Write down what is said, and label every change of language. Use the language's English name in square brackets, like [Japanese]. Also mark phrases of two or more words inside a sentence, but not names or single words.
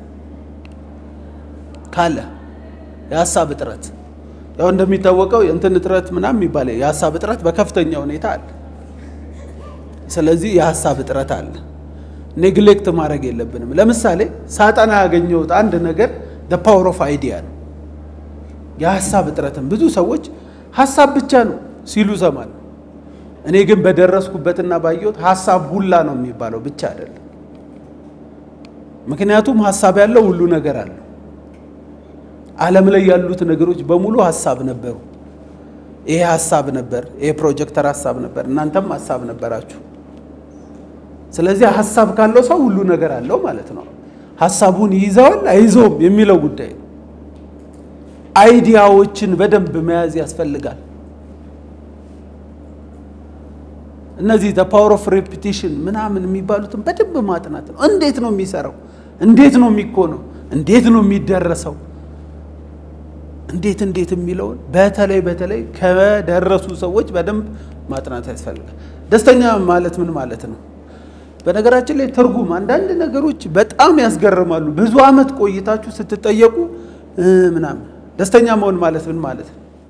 [Amharic] ካለ የሐሳብ እጥረት ያው እንደሚታወቀው እንትን እጥረት ምናምን የሚባለው የሐሳብ እጥረት በከፍተኛ ሁኔታ አለ። ስለዚህ የሐሳብ እጥረት አለ። ኔግሌክት ማድረግ የለብንም። ለምሳሌ ሳጣና ያገኘው አንድ ነገር [English] the power of idea [Amharic] ነው። የሐሳብ እጥረትን ብዙ ሰዎች ሐሳብ ብቻ ነው ሲሉ ሰማል። እኔ ግን በደረስኩበትና ባየሁት ሐሳብ ሁላ ነው የሚባለው ብቻ አይደለም። ምክንያቱም ሐሳብ ያለው ሁሉ ነገር አለ። ዓለም ላይ ያሉት ነገሮች በሙሉ ሐሳብ ነበሩ። ይሄ ሐሳብ ነበር፣ ይሄ ፕሮጀክተር ሐሳብ ነበር፣ እናንተም ሐሳብ ነበራችሁ። ስለዚህ ሐሳብ ካለው ሰው ሁሉ ነገር አለው ማለት ነው። ሐሳቡን ይይዛል አይዞም የሚለው ጉዳይ ነው። አይዲያዎችን በደንብ መያዝ ያስፈልጋል። እነዚህ [English] the power of repetition [Amharic] ምናምን የሚባሉትን በደንብ ማጥናት ነው። እንዴት ነው የሚሰራው? እንዴት ነው የሚኮነው? እንዴት ነው የሚደረሰው? እንዴት የሚለውን በተለይ ከደረሱ ሰዎች በደንብ ማጥናት ያስፈልጋል። ደስተኛ ማለት ምን ማለት ነው? በነገራችን ላይ ትርጉም አንዳንድ ነገሮች በጣም ያስገርማሉ። ብዙ አመት ቆይታችሁ ስትጠየቁ ምናምን ደስተኛ መሆን ማለት ምን ማለት ነው?